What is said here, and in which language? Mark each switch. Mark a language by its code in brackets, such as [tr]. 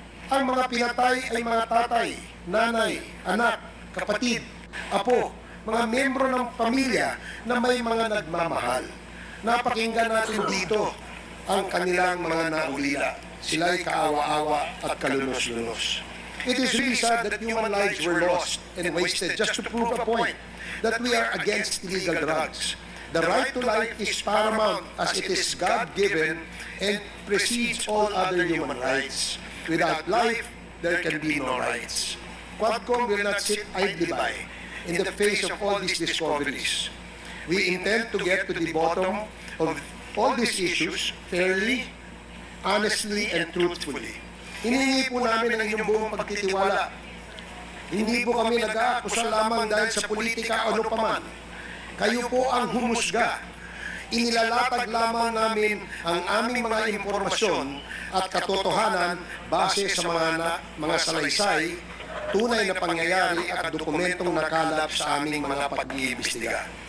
[tl] Ang mga pinatay ay mga tatay, nanay, anak, kapatid, apo, mga membro ng pamilya na may mga nagmamahal. Napakinggan natin dito ang kanilang mga naulila. Sila'y kaawa-awa at kalunos-lunos. [en] It is really sad that human lives were lost and wasted just to prove a point that we are against illegal drugs. The right to life is paramount as it is God-given and precedes all other human rights. Without life, there can be no rights. Quadcom will not sit idly by in the face of all these discoveries. We intend to get to the bottom of all these issues fairly, honestly, and truthfully. [tl] Hiningi po namin ang inyong buong pagtitiwala. Hindi po kami nag-aakusa lamang dahil sa politika o ano paman. Kayo po ang humusga. Inilalatag lamang namin ang aming mga impormasyon at katotohanan base sa mga salaysay, tunay na pangyayari at dokumentong nakalap sa aming mga pag-iimbestiga.